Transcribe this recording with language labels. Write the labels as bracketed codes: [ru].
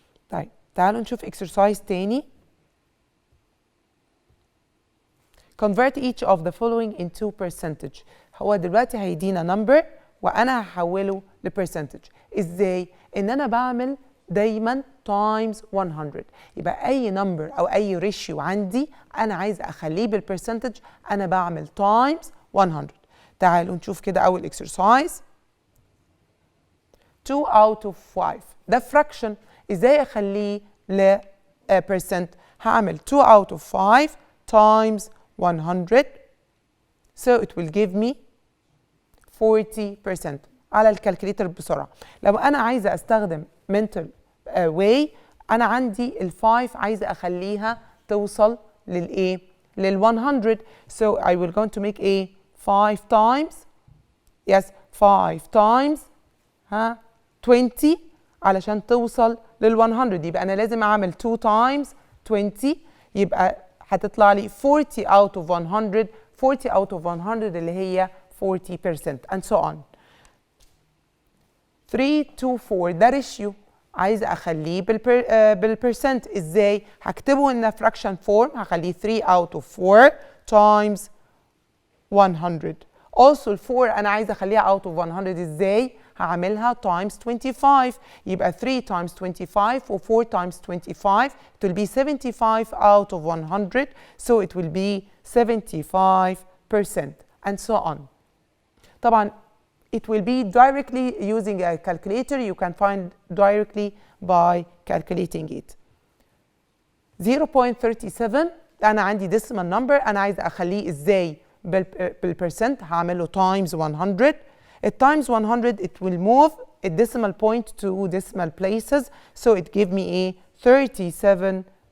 [ar] طيب تعالوا نشوف exercise تاني. [en] Convert each of the following into percentage. [ar] هو دلوقتي هيدينا number وأنا هحوله لpercentage. إزاي؟ إن أنا بعمل دايما times 100. يبقى أي number أو أي ratio عندي أنا عايز أخليه بالpercentage أنا بعمل times 100. تعالوا نشوف كده أول exercise. 2 out of 5 ده fraction. إزاي أخليه ل percent؟ هعمل 2 out of 5 times 100. [en] So it will give me 40%. [ar] على الكالكوليتر بسرعة. لو أنا عايزة أستخدم mental way أنا عندي ال 5 عايزة أخليها توصل للإيه؟ لل 100. [en] So I will going to make a 5 times. Yes 5 times 20 [ar] علشان توصل لل 100. يبقى أنا لازم أعمل 2 times 20 يبقى هتطلع لي [en] 40 out of 100. 40 out of 100 [ar] اللي هي [en] 40% and so on. [ar] 3 to 4 ده ريشيو عايزه اخليه بالبرسنت. ازاي؟ هكتبه ان fraction form هخليه 3 out of 4 times 100. also ال 4 انا عايزه اخليها out of 100. ازاي؟ هعملها times 25. يبقى [en] 3 times 25 و 4 times 25 it will be 75 out of 100. so it will be 75% and so on. [ar] طبعا [en] it will be directly using a calculator. You can find directly by calculating it. [ar] 0.37 أنا عندي decimal number أنا عايزة أخليه إزاي بالpercent هعمله times 100. [en] At times 100 it will move a decimal point to decimal places so it give me a 37%.